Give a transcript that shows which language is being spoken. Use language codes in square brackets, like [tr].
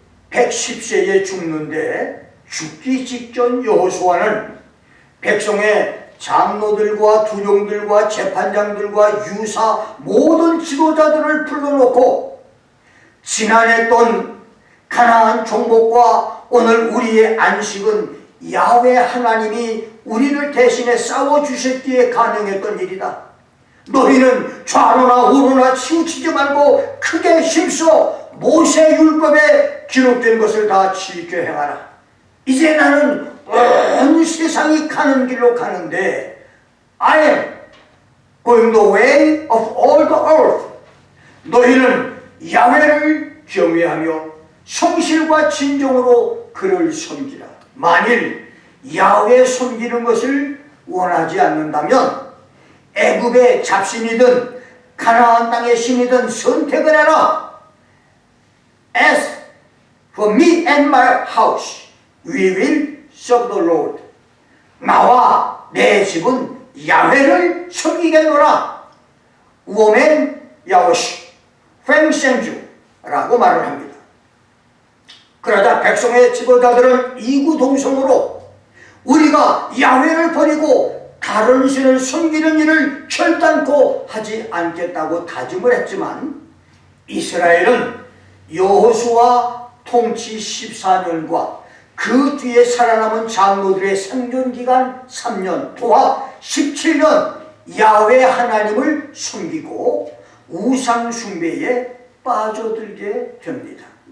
[ko] 110세에 죽는데 죽기 직전 여호수아는 백성의 장로들과 두령들과 재판장들과 유사 모든 지도자들을 불러놓고 지난했던 가나안 정복과 오늘 우리의 안식은 야훼 하나님이 우리를 대신해 싸워주셨기에 가능했던 일이다. 너희는 좌로나 우로나 치우치지 말고 크게 힘써 모세 율법에 기록된 것을 다 지켜 행하라. 이제 나는 온 세상이 가는 길로 가는데 [en] I am going the way of all the earth. [ko] 너희는 야훼를 경외하며 성실과 진정으로 그를 섬기라. 만일 야훼 섬기는 것을 원하지 않는다면 애굽의 잡신이든 가나안 땅의 신이든 선택을 해라. [en] As for me and my house, we will serve the Lord. [ko] 나와 내 집은 야훼를 섬기겠노라. 우오멘 야오시 팽생주라고 말을 합니다. 그러자 백성의 지도자들은 이구동성으로 우리가 야훼를 버리고 다른 신을 섬기는 일을 결단코 하지 않겠다고 다짐을 했지만 이스라엘은 여호수아 통치 14년과 그 뒤에 살아남은 장로들의 생존기간 3년 도합 17년 야훼 하나님을 섬기고 우상 숭배에 빠져들게 됩니다.